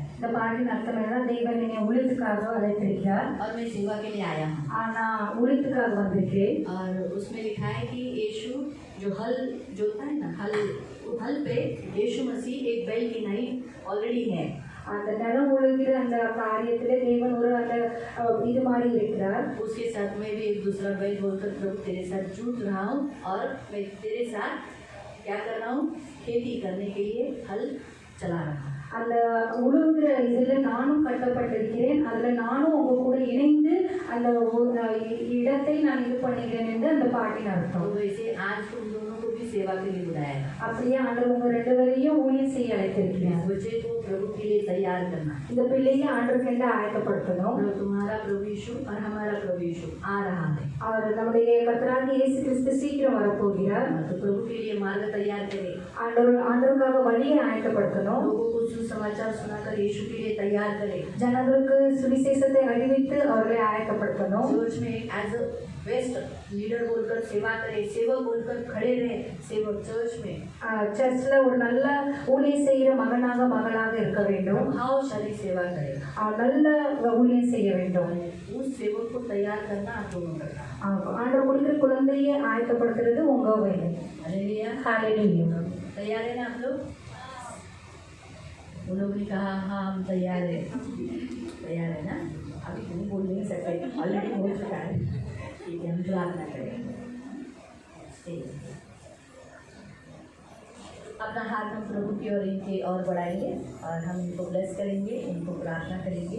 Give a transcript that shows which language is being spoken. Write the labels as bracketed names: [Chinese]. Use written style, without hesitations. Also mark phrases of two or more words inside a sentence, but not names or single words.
[Tamil] இந்த பாட்டின் அர்த்தம் என்னன்னா தேவன் என்னை ஊழியத்துக்காக அழைத்திருக்கிறார். [Hindi] और मैं सेवा के लिए आया हूँ. [Tamil] நான் ஊழியத்துக்காக வந்திருக்கேன். [Hindi] और उसमें लिखा है कि यीशु जो हल जोता है ना, हल पे यीशु मसीह एक बैल की नाई ऑलरेडी है. [Tamil] அந்த நிலம் உழுகிற அந்த காரியத்துல தேவன் ஒரு அந்த இது மாதிரி இருக்கிறார். [Hindi] उसके साथ में भी एक दूसरा बैल बोलकर प्रभु तेरे साथ जुट रहा हूँ और मैं तेरे साथ क्या कर रहा हूँ, खेती करने के लिए हल चला रहा हूँ. [Tamil] அந்த உழுவுகிற இதுல நானும் கட்டப்பட்டிருக்கிறேன், அதுல நானும் உங்க கூட இணைந்து அந்த இடத்தை நான் இது பண்ணுகிறேன் என்று அந்த பாட்டின் அர்த்தம். [Hindi] वैसे आज तुम दोनों को भी सेवा के लिए बुलाया है. [Tamil] அப்படியே ஆண்டவர் உங்க ரெண்டு பேரையும் ஊழியம் செய்ய அழைத்திருக்கிறார். [Hindi] बच्चे को प्रभु के लिए तैयार करना. [Tamil] இந்த பிள்ளையை ஆண்டவருக்கென்று ஆயத்தப்படுத்தணும். [Hindi] तुम्हारा प्रभु यीशु और हमारा प्रभु यीशु आ रहा है. [Tamil] அவர் நம்முடைய கர்த்தராகிய இயேசு கிறிஸ்து சீக்கிரம் வரப்போகிறார். [Hindi] तो प्रभु के लिए मार्ग तैयार करें. [Tamil] ஆண்டவருக்காக வழியை ஆயத்தப்படுத்தணும். [Hindi] लोगों को सुसमाचार सुनाकर यीशु के लिए तैयार करें. [Tamil] ஜனங்களுக்கு சுவிசேஷத்தை அறிவித்து அவர்களை ஆயத்தப்படுத்தணும். [Hindi] चर्च में [English] as a best leader [Hindi] बोलकर सेवा करें, सेवक बोलकर खड़े रहे. सेवक चर्च में [Tamil] சர்ச்ல ஒரு நல்ல ஊழியம் செய்கிற மகனாக மகளாக இருக்க வேண்டும். [Hindi] भावशाली सेवा करें. [Tamil] நல்ல ஊழியம் செய்ய வேண்டும். [Hindi] उस सेवक को तैयार करना आप दोनों का. [Tamil] ஆண்டவர் கொடுக்கிற குழந்தையை ஆயத்தப்படுத்துறது உங்க வேலை. [Hindi] हालेलुया. हालेलुया. तैयार है ना आप लोग? उन लोगों ने कहा हाँ हम तैयार है. तैयार है ना? अभी तुम बोल नहीं सकते, ऑलरेडी बोल चुका है. ठीक है, हम प्रार्थना करेंगे. अपना हाथ हम प्रभु की ओर इनके और बढ़ाएंगे और हम इनको ब्लेस करेंगे, इनको प्रार्थना करेंगे.